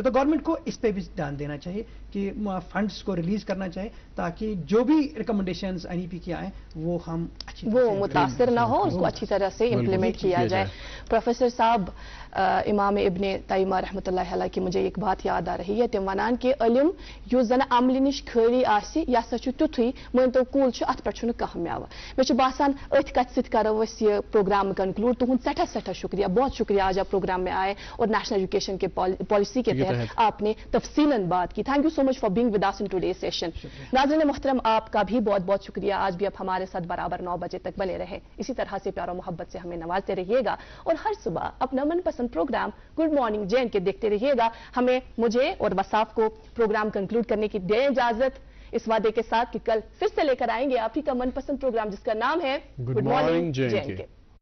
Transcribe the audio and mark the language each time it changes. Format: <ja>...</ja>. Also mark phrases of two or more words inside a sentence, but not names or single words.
<hi>तो गवर्नमेंट को इस पे भी ध्यान देना चाहिए कि फंड्स को रिलीज करना चाहिए, ताकि जो भी रिकमेंडेशंस एनईपी की आए वो हम वो मुतासर ना हो, उसको अच्छी तरह से इम्प्लीमेंट किया जाए। प्रोफेसर साहब, इमाम इब्ने तैयमा</hi> <ar>رحمة الله عليه</ar> <hi>की मुझे एक बात याद आ रही है,</hi> <ks>तिम वनान कि इल्म यो जन अमल निश खरी आसी या सचु तुथुई मन तो कूल छु अत पछ नु कह मेवा। मे छु बासान अथ कथ सित करो अस ये</ks> <en>program conclude.</en> <ks>तुहुंद सठा शुक्रिया,</ks> <hi>बहुत शुक्रिया आज आप प्रोग्राम में आए और</hi> <en>National Education</en> <hi>के पॉलिसी के तहत आपने तफसीलन बात की।</hi> <en>thank you so much for being with us in today session.</en> <hi>नाज़रीन मोहतरम, आपका भी बहुत बहुत शुक्रिया, आज भी आप हमारे साथ बराबर 9 बजे तक बने रहे। इसी तरह से प्यार और मोहब्बत से हमें नवाजते रहिएगा और हर सुबह अपना मनपसंद प्रोग्राम गुड मॉर्निंग जैन के देखते रहिएगा। मुझे और वसाफ को</hi> <en>program conclude</en> <hi>करने की दे इजाजत, इस वादे के साथ कि कल फिर से लेकर आएंगे आप ही का मनपसंद प्रोग्राम जिसका नाम है गुड मॉर्निंग जैन के।</hi>